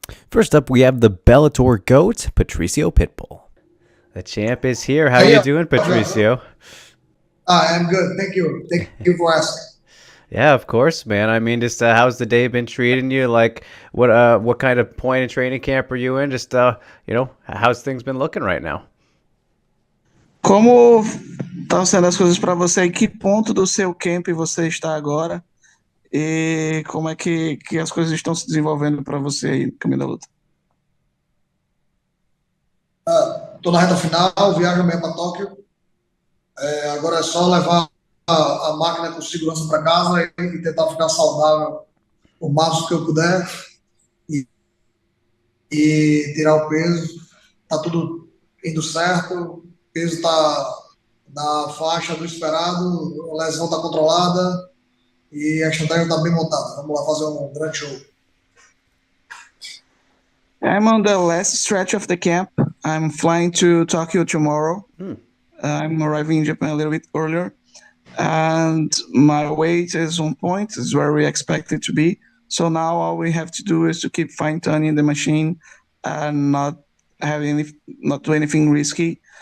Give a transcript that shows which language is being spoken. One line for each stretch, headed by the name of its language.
English: First up, we have the Bellator GOAT, Patricio Pitbull. The champ is here. How are you doing, Patricio? I'm good. Thank you. Thank you for asking. Yeah, of course, man. I mean, just how's the day been treating you? Like, what kind of point in training camp are you in? Just, how's things been looking right now?
Portuguese: Como estão sendo as coisas para você? Em que ponto do seu camp você está agora? E como é que as coisas estão se desenvolvendo para você aí no caminho da luta? Estou na reta final, viajo amanhã para Tóquio. Agora é só levar a máquina com segurança para casa e tentar ficar saudável o máximo que eu puder e tirar o peso. Tá tudo indo certo, o peso está na faixa do esperado, a lesão está controlada e a estratégia está bem montada. Vamos lá fazer um grande show.
English: I'm on the last stretch of the camp. I'm flying to Tokyo tomorrow. I'm arriving in Japan a little bit earlier. And my weight is on point. It's where we expect it to be. So now all we have to do is to keep fine-tuning the machine and not do anything risky.